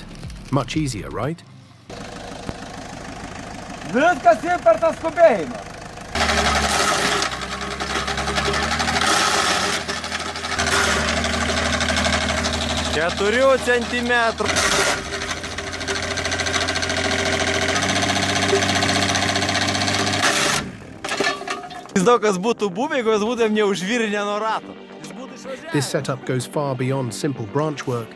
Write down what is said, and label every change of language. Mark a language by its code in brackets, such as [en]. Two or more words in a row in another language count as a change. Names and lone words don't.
[en] Much easier, right? [lt] Keturių centimetrų. Daug kas būtų buvę, jeigu mes būtumėm neužvirinę nuo rato. [en] This setup goes far beyond simple branch work.